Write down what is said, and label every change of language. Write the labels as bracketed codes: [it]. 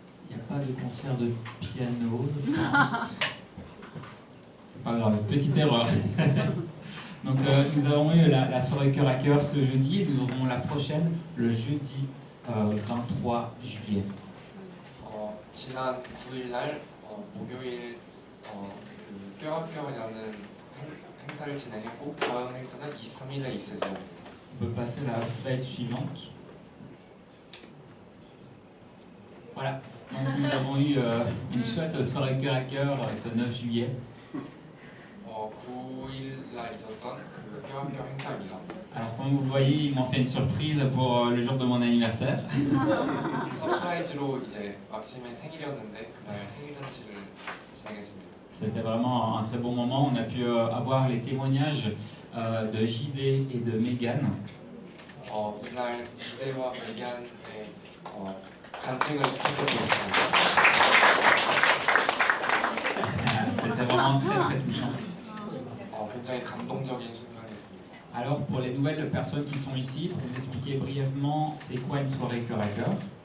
[fr] Il n'y a pas de concert de piano, je pense. C'est pas grave, petite erreur. Donc nous avons eu la soirée cœur à cœur ce jeudi et nous aurons la prochaine le jeudi 23 juillet. [ko] 지난 9일날 목요일 껴안껴라는 행사를 진행했고 다음 행사는 23일에 있을 예정입니다. [fr] On peut passer à la slide suivante. Voilà, donc nous avons eu une chouette soirée cœur à cœur ce 9 juillet. [ko] 9일날 있었던 그 껴안껴 행사입니다. [fr] Alors comme vous le voyez, ils m'ont fait une surprise pour le jour de mon anniversaire. [ko] 서프라이즈로 이제 막심의 생일이었는데 그날 생일 잔치를 진행했습니다. [fr] C'était vraiment un très bon moment. On a pu avoir les témoignages de JD et de Megan. [ko] 이날 JD와 메간의 간증을 함께 들었습니다. [fr] C'était vraiment très très touchant. [ko] 굉장히 감동적인 순간이었습니다. [fr] Alors pour les nouvelles personnes qui sont ici, pour vous expliquer brièvement c'est quoi une soirée cœur à cœur.